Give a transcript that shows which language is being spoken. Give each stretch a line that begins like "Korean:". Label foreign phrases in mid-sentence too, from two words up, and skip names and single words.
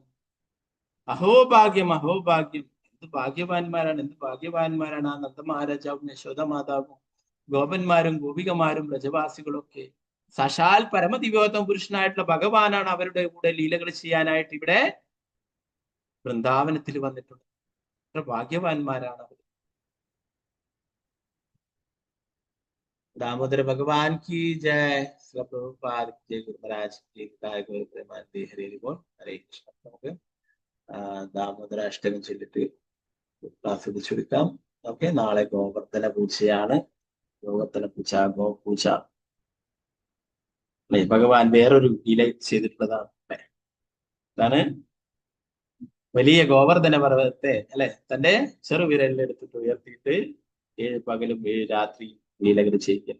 Malayalam: അഹോഭാഗ്യം അഹോഭാഗ്യം, എന്ത് ഭാഗ്യവാന്മാരാണ്, എന്ത് ഭാഗ്യവാന്മാരാണ് ആ നന്ദമഹാരാജാവും യശോദ മാതാവും ഗോപന്മാരും ഗോപികമാരും വ്രജവാസികളൊക്കെ. സാക്ഷാൽ പരമദിവ്യോത്തമ പുരുഷനായിട്ടുള്ള ഭഗവാനാണ് അവരുടെ കൂടെ ലീലകൾ ചെയ്യാനായിട്ട് ഇവിടെ വൃന്ദാവനത്തിൽ വന്നിട്ടുണ്ട്. എത്ര ഭാഗ്യവാന്മാരാണ് അവർ.
Hindi: दामोदर भगवान की जय। श्री प्रभुपाद जय गुरु महाराज की जय। गुरु प्रेमानंदी हरे बोल हरे कृष्ण.
Malayalam: നമുക്ക് ദാമോദര അഷ്ടകം ചൊല്ലിട്ട് ക്ലാസ് ചുരുക്കാം. ഓക്കെ, നാളെ ഗോവർദ്ധന പൂജയാണ്. ഗോവർദ്ധന പൂജ, ഗോപൂജ അല്ലെ. ഭഗവാൻ വേറൊരു ലീല ചെയ്തിട്ടുള്ളതാണ് അല്ലെ. അതാണ് വലിയ ഗോവർദ്ധന പർവ്വതത്തെ അല്ലെ തന്റെ ചെറുവിരലിൽ എടുത്തിട്ട് ഉയർത്തിയിട്ട് 7 പകലും 7 രാത്രി ലീലകൾ ചെയ്യിക്കും.